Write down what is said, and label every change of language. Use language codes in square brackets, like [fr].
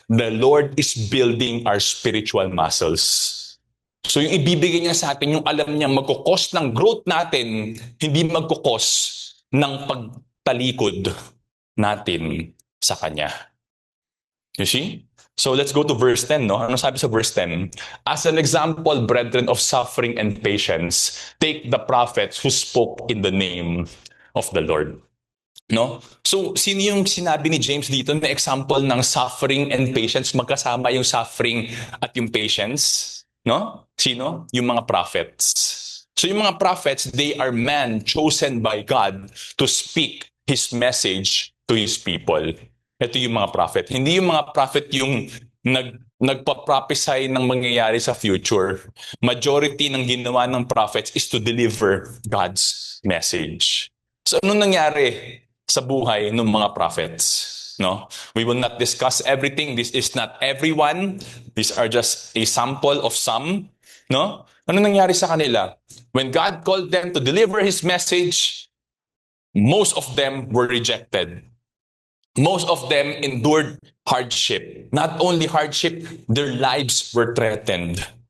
[en] The Lord is building our spiritual muscles. [tl] So yung ibibigay niya sa atin, yung alam niya magkukos ng growth natin, hindi magkukos ng pagtalikod natin sa Kanya. [en] You see? So let's go to verse 10, no? [tl] Ano sabi sa verse 10? [en] As an example, brethren, of suffering and patience, take the prophets who spoke in the name of the Lord. [tl] No? So, sino yung sinabi ni James dito na example ng suffering and patience? Magkasama yung suffering at yung patience? No? Sino? Yung mga prophets. [en] So, [tl] yung mga prophets, [en] they are men chosen by God to speak His message to His people. [tl] Ito yung mga prophet. Hindi yung mga prophet yung nagpa-prophesy ng mangyayari sa future. Majority ng ginawa ng prophets is to deliver God's message. So, anong nangyari sa buhay ng mga prophets? No? [en] We will not discuss everything. This is not everyone. These are just a sample of some. No? [tl] Ano nangyari sa kanila? [en] When God called them to deliver His message, most of them were rejected. Most of them endured hardship. Not only hardship, their lives were threatened.